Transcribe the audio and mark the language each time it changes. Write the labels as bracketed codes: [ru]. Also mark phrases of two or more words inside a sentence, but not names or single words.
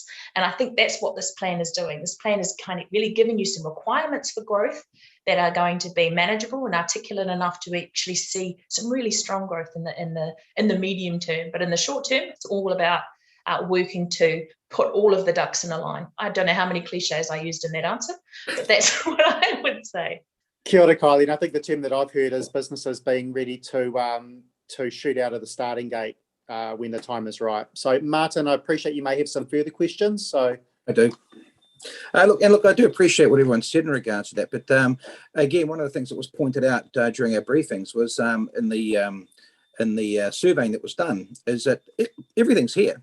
[en] And I think that's what this plan is doing. This plan is kind of really giving you some requirements for growth that are going to be manageable and articulate enough to actually see some really strong growth in the medium term. But in the short term, it's all about working to put all of the ducks in a line. I don't know how many cliches I used in that answer, but that's what I would say. [mi] Kia ora, Kylie. [en] And I think the term that I've heard is businesses being ready to shoot out of the starting gate when the time is right. So, Martin, I appreciate you may have some further questions. So I do. Look, I do appreciate what everyone said in regards to that. But again, one of the things that was pointed out during our briefings was in the surveying that was done is that everything's here.